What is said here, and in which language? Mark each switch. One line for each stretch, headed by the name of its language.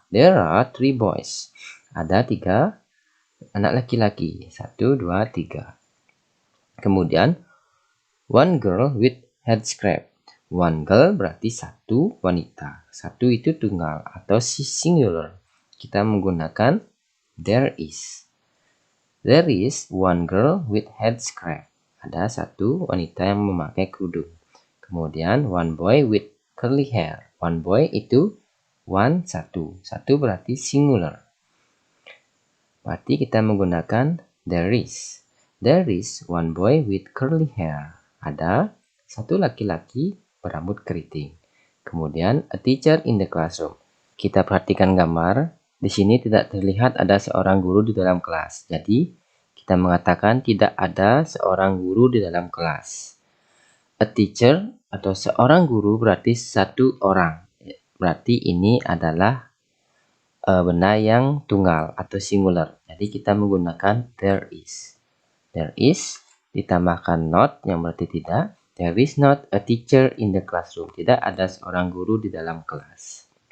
English: There are 3 boys.
Indonesian: Ada 3 anak laki-laki, 1, 2, 3.
English: Kemudian 1 girl with headscarf.
Indonesian: 1 girl berarti 1 wanita. 1 itu tunggal atau singular. Kita menggunakan there is.
English: There is 1 girl with headscarf.
Indonesian: Ada 1 wanita yang memakai kerudung.
English: Kemudian 1 boy with curly hair. 1 boy itu 1, 1.
Indonesian: 1 berarti singular. Berarti kita menggunakan there is.
English: There is 1 boy with curly hair.
Indonesian: Ada 1 laki-laki berambut keriting.
English: Kemudian a teacher in the classroom.
Indonesian: Kita perhatikan gambar. Di sini tidak terlihat ada seorang guru di dalam kelas. Jadi, kita mengatakan tidak ada seorang guru di dalam kelas. A teacher atau seorang guru berarti 1 orang. Berarti ini adalah benda yang tunggal atau singular. Jadi, kita menggunakan there is. There is ditambahkan not yang berarti tidak.
English: There is not a teacher in the classroom.
Indonesian: Tidak ada seorang guru di dalam kelas.